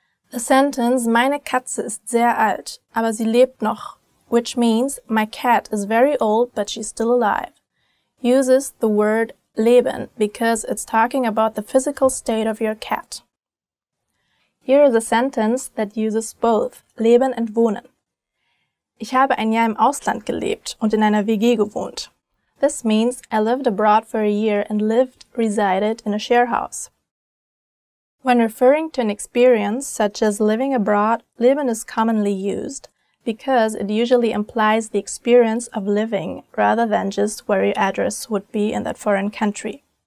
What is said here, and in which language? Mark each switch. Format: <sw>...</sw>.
<en>The sentence,</en> <de>meine Katze ist sehr alt, aber sie lebt noch,</de> <en>which means my cat is very old but she's still alive, uses the word leben because it's talking about the physical state of your cat. Here is a sentence that uses both leben and wohnen.</en> <de>Ich habe ein Jahr im Ausland gelebt und in einer WG gewohnt.</de> <en>This means I lived abroad for a year and resided in a share house. When referring to an experience such as living abroad, leben is commonly used because it usually implies the experience of living rather than just where your address would be in that foreign country.</en>